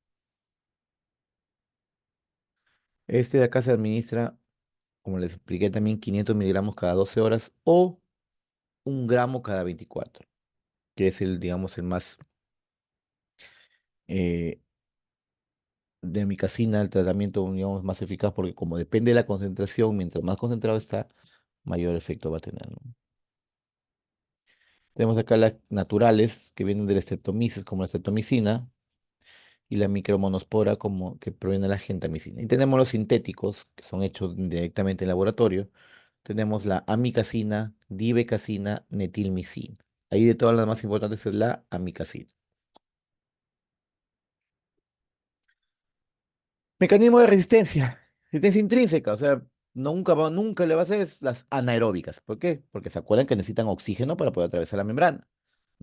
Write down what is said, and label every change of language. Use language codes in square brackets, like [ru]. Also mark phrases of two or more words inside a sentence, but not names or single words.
[es] Este de acá se administra, como les expliqué también, 500 miligramos cada 12 horas o 1 gramo cada 24, que es digamos, el más eh, de amicacina, el tratamiento, digamos, más eficaz, porque como depende de la concentración, mientras más concentrado está, mayor efecto va a tener, ¿no? Tenemos acá las naturales, que vienen de la streptomyces, como la streptomicina, y la micromonospora, como que proviene de la gentamicina. Y tenemos los sintéticos, que son hechos directamente en laboratorio. Tenemos la amicacina, divecacina, netilmicina. Ahí de todas las más importantes es la amicacina. Mecanismo de resistencia, resistencia intrínseca, o sea, nunca le va a hacer es las anaeróbicas. ¿Por qué? Porque se acuerdan que necesitan oxígeno para poder atravesar la membrana, ¿no?